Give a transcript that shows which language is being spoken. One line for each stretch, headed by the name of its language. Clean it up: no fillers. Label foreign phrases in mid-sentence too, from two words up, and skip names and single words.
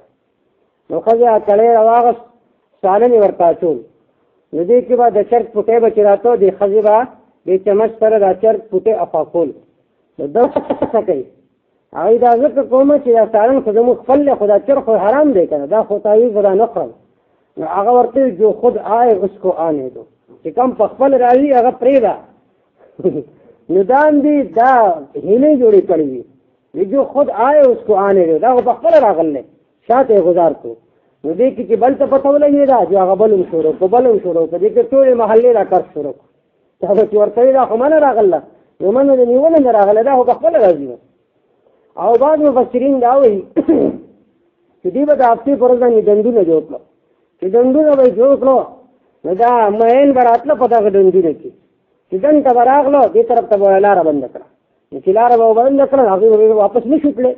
Pashto: نو ښځې کړی راواغست، سالن یې ورته اچول. نو دې کې به د چرګ پوټی به چې راته دې ښځې به دې چمچ سره دا چرګ پوټی افا کول. نو دا څه کوي؟ هغوی دا ذکر کومه چې دا سالن خو زمونږ خپل دی، خو دا چرګ خو حرام دی که نه، دا خو تاویز به دا نه خورم. نو هغه ورته
Urdu: جو خود آئے اس کو آنے دو،
Pashto: چې کوم په خپل راځي هغه پرېږده. نو دا هم دي دا هیلې جوړې کړې وي،
Urdu: جو خود آئے اس کو آنے دو،
Pashto: دا خو په خپله راغلی شاته یې غذار کړو. نو دې کې چې بل ته پته ولګېده چې هغه بل هم شروع کړو، بل هم شروع کړو، دې کې ټولې محلې را کار شروع کړو. چا به چې ورته وي دا خو منه راغله نو منه د نیونه نه راغله دا خو په خپله راځي. او بعض مفسرین دا وایي چې دوی به د هفتې په ورځ باندې ډنډونه جوړ کړو، چې ډنډونه به یې جوړ کړو نو دا مین به راتله په دغه ډنډونه کې، چې ډنډ ته به راغلو دې طرف ته به لاره بنده کړه، نو چې لاره به بنده کړه هغوی به واپس نه شو تللی.